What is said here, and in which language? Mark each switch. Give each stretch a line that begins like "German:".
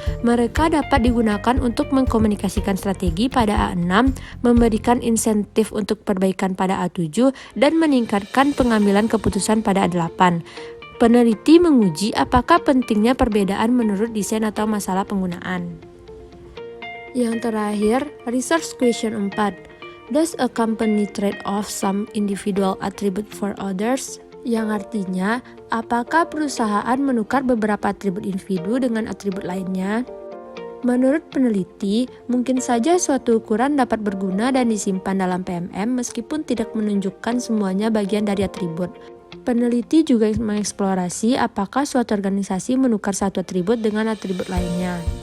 Indonesian: Mereka dapat digunakan untuk mengkomunikasikan strategi pada A6, memberikan insentif untuk perbaikan pada A7, dan meningkatkan pengambilan keputusan pada A8. Peneliti menguji apakah pentingnya perbedaan menurut desain atau masalah penggunaan. Yang terakhir, research question 4.
English: Does a company trade off some individual attribute for others?
Indonesian: Yang artinya, apakah perusahaan menukar beberapa atribut individu dengan atribut lainnya? Menurut peneliti, mungkin saja suatu ukuran dapat berguna dan disimpan dalam PMM meskipun tidak menunjukkan semuanya bagian dari atribut. Peneliti juga mengeksplorasi apakah suatu organisasi menukar satu atribut dengan atribut lainnya.